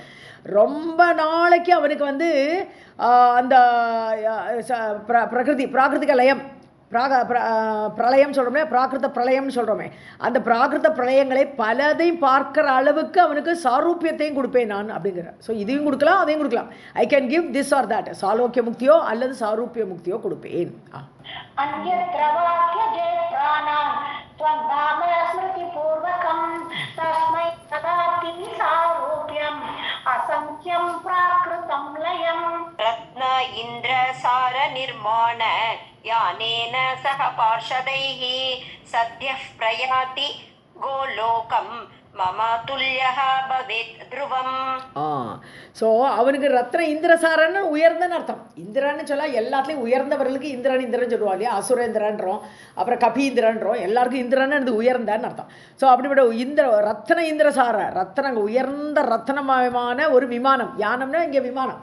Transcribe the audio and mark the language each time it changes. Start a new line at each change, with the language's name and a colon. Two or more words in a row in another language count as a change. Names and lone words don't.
Tamil: ரொம்ப நாளைக்கு அவனுக்கு வந்து அந்த பிராகிருதிக லயம் பிரளயம் சொல்கிறோமே, பிராகிருத பிரளயம்னு சொல்கிறோமே, அந்த பிராகிருத பிரளயங்களை பலதையும் பார்க்குற அளவுக்கு அவனுக்கு சாரூபியத்தையும் கொடுப்பேன் நான் அப்படிங்கிற. ஸோ இதையும் கொடுக்கலாம் அதையும் கொடுக்கலாம்.
English: I can give this or that,
Tamil: சாலோக்கிய முக்தியோ அல்லது சாரூபிய முக்தியோ கொடுப்பேன்.
Sanskrit: रत्न इंद्र सार निर्माण यानेन सह पार्षदैः सद्यः प्रयाति गोलोकं मम तुल्यः भवेत् ध्रुवम्.
Tamil: ஸோ அவனுக்கு ரத்ன இந்திரசாரன்னு உயர்ந்தன்னு அர்த்தம். இந்திரன்னு சொல்ல எல்லாத்துலேயும் உயர்ந்தவர்களுக்கு இந்திரன் சொல்லுவா இல்லையா, அசுரேந்திரன்றோம், அப்புறம் கபீந்திரன்றோம், எல்லாருக்கும் இந்திரன்னு உயர்ந்தன்னு அர்த்தம். ஸோ அப்படிப்பட்ட ரத்ன இந்திரசார ரத்னங்க உயர்ந்த ரத்னமயமான ஒரு விமானம், யானம்னா இங்கே விமானம்.